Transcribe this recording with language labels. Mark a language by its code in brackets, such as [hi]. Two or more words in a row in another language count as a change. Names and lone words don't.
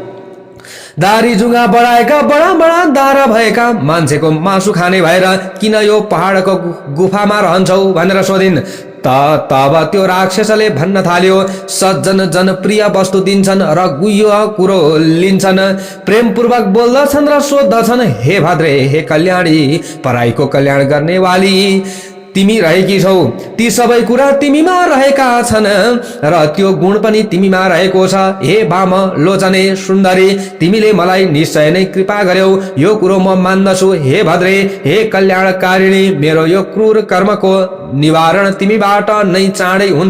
[ne] दारी जुङ्गा बढाएका बडा बडा दारा भएका मान्छेको मासु खाने भएर किन यो पहाडको गुफामा रहन्छौ भनेर सोधिन्। तब त्यो राक्षसले भन्न थाल्यो, सज्जन जनप्रिय वस्तु दिन्छन् र गुह्य कुरो लिन्छन्, प्रेमपूर्वक बोल्दछन् र सोद्धछन्, हे भद्रे हे कल्याणी पराईको कल्याण गर्ने वाली तिमी रहेकी छौ। ती सबै कुरा तिमीमा रहेका छन् र त्यो गुण पनि तिमीमा रहेको छ। हे वाम लोचने सुन्दरी तिमीले मलाई निश्चय नै कृपा गर्यौ, यो कुरो म मान्दछु। हे भद्रे हे कल्याणकारिणी मेरो यो क्रूर कर्मको निवारण तिमीबाट नै चाँडै हुन्छ।